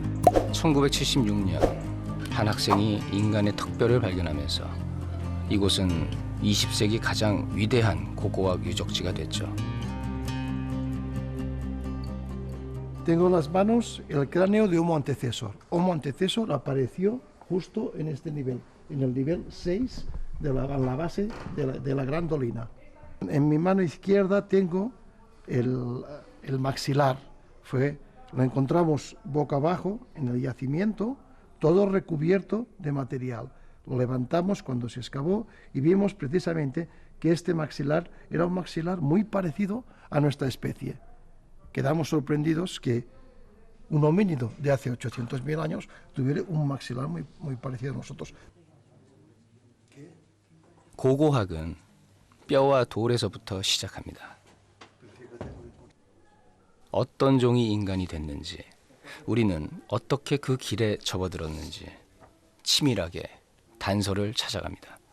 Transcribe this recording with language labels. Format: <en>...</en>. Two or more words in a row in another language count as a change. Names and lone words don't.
<ko>1976년 한 학생이 인간의 턱뼈를 발견하면서 이곳은 20세기 가장 위대한 고고학 유적지가 됐죠.</ko> <es>Tengo en las manos el cráneo de Homo antecesor. Homo antecesor apareció justo en este nivel, en el nivel 6 de la base de la gran dolina. En mi mano izquierda tengo el maxilar. Lo encontramos boca abajo en el yacimiento, todo recubierto de material. Lo levantamos cuando se excavó y vimos precisamente que este maxilar era un maxilar muy parecido a nuestra especie. Quedamos sorprendidos que un homínido de hace 800.000 años tuviera un maxilar muy parecido a nosotros.</es> <ko>고고학은 뼈와 돌에서부터 시작합니다. 어떤 종이 인간이 됐는지, 우리는 어떻게 그 길에 접어들었는지 치밀하게 단서를 찾아갑니다.</ko>